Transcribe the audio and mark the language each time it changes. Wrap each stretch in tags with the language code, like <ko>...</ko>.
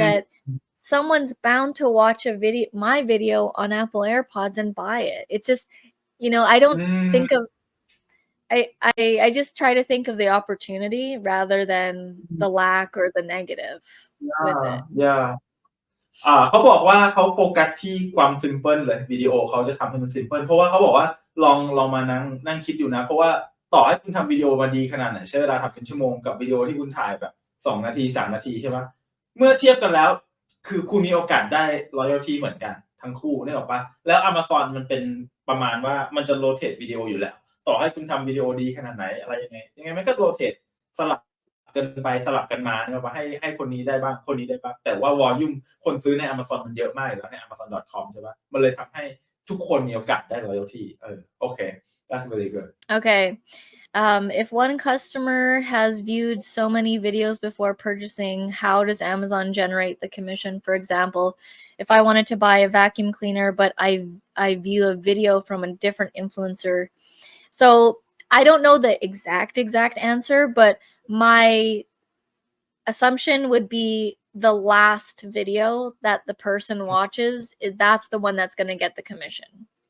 <en>that someone's bound to watch my video on Apple AirPods and buy it. It's just, I don't Mm. think of I just try to think of the opportunity rather than the lack or the negative with Yeah, it. yeah.</en> <th>เขาบอกว่าเขาโฟกัสที่ความซิมเพิลเลยวิดีโอเขาจะทำให้มันซิมเพิลเพราะว่าเขาบอกว่าลองมานั่งคิดดูนะเพราะว่าต่อให้คุณทำวิดีโอมาดีขนาดไหนใช้เวลาทำเป็นชั่วโมงกับวิดีโอที่คุณถ่ายแบบ2นาที3นาทีใช่เปล่าเมื่อเทียบกันแล้ว คือคุณมีโอกาสได้ royalty เหมือนกันทั้งคู่นึกออกเปล่าแล้ว Amazon มันเป็นประมาณว่ามันจะ rotate วิดีโออยู่แล้วต่อให้คุณทำวิดีโอดีขนาดไหนอะไรยังไงมันก็ rotate สลับกันไปสลับกันมานึกออกเปล่าให้คนนี้ได้บ้างคนนี้ได้บ้างแต่ว่า volume คนซื้อใน Amazon มันเยอะมากอยู่แล้วใน Amazon.com ใช่เปล่ามันเลยทำให้ทุกคนมีโอกาสได้ royalty โอเค</th> <en>that's very good. Okay. If one customer has viewed so many videos before purchasing, how does Amazon generate the commission? For example, if I wanted to buy a vacuum cleaner, but I view a video from a different influencer. So I don't know the exact answer, but my assumption would be the last video that the person watches, that's the one that's going to get the commission.</en>